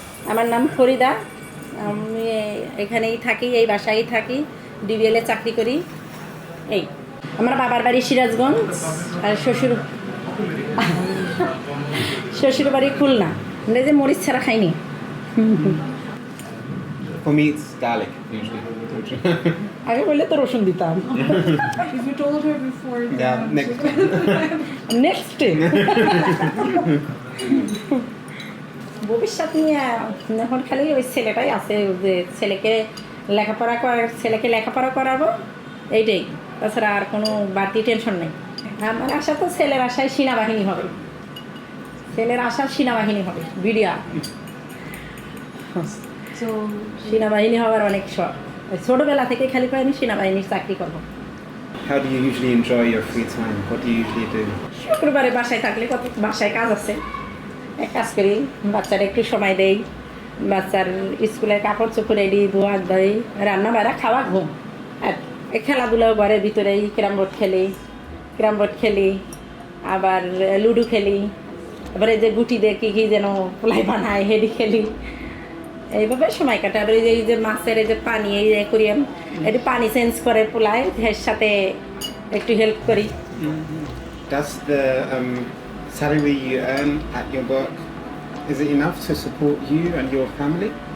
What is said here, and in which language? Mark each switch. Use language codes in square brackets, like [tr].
[bn] আমার নাম ফরিদা, আমি এখানেই থাকি, এই বাসায় থাকি, ডিবিএল এ চাকরি করি। এই আমার বাবার বাড়ি সিরাজগঞ্জ আর শ্বশুর বাড়ি খুলনা। আমরা যে মরিচ ছাড়া খাইনি। [en] For me, it's garlic usually. আগে বললে তো রসুন দিতাম। You told her before. Yeah, next. Next [bn] ভবিষ্যৎ নিয়ে এখন খালি ওই ছেলেটাই আছে, যে ছেলেকে লেখাপড়া করাবো এইটাই, তাছাড়া আর কোনো বাড়তি টেনশন নেই। আমার আশা তো ছেলের আশায় সেনাবাহিনী হবে, ছেলের আশা সেনাবাহিনী হবে, বিডিআর সেনাবাহিনী হওয়ার অনেক শখ। ছোটোবেলা থেকে খালি পাই আমি সেনাবাহিনীর চাকরি করবো। [en] How do you usually enjoy your free time? What do you usually do? [bn] শুক্রবারে বাসায় থাকলে কত বাসায় কাজ আছে, এক কাজ করি, বাচ্চারা একটু সময় দেই, বাচ্চার স্কুলের কাপড় চোপড় রেডি, ধোয়া দেই, রান্না বাড়া, খাওয়া, ঘুম। আর এই খেলাধুলাও ঘরের ভিতরেই ক্যারাম বোর্ড খেলি, আবার লুডো খেলি, আবার এই যে গুটি দিয়ে কী যেন পোলাই বানায় হেডি খেলি, এইভাবে সময় কাটে। আবার এই যে মাছের এই যে পানি এই করি, একটু পানি চেঞ্জ করে পোলাই, এর সাথে একটু হেল্প করি। [en] Does the salary you earn at your work, is it enough to support you and your family?